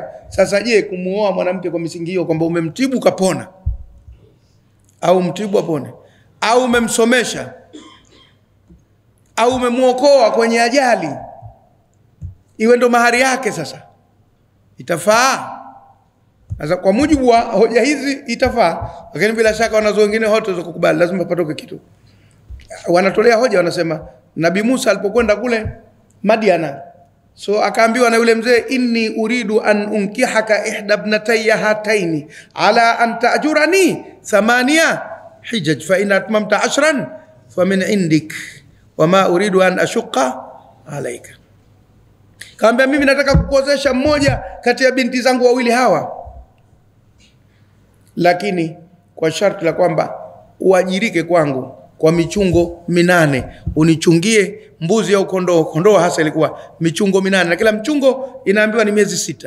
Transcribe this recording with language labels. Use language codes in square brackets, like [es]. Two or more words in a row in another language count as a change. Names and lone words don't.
[sw] Sasa je, kumuoa mwanamke kwa misingi hiyo kwamba umemtibu kapona, au mtibu apone, au umemsomesha, au umemuokoa kwenye ajali, iwe ndo mahari yake, sasa itafaa? Sasa kwa mujibu wa hoja hizi itafaa, lakini bila shaka wanazo wengine wote za kukubali lazima patoke kitu. Wanatolea hoja, wanasema Nabii Musa alipokwenda kule Madiana, so akaambiwa na yule mzee, [ar] إني أريد أن أنكحك إحدى ابنتي هاتين على أن تأجرني 8 حجج فإن أتممت 10 فمن عندك وما أريد أن أشق عليك. [sw] Kaambia mimi nataka kukuozesha mmoja kati ya binti zangu wawili hawa, lakini kwa sharti la kwamba uajirike kwangu kwa michungo 8, unichungie mbuzi au kondoo hasa ilikuwa michungo 8, na kila mchungo inaambiwa ni miezi 6.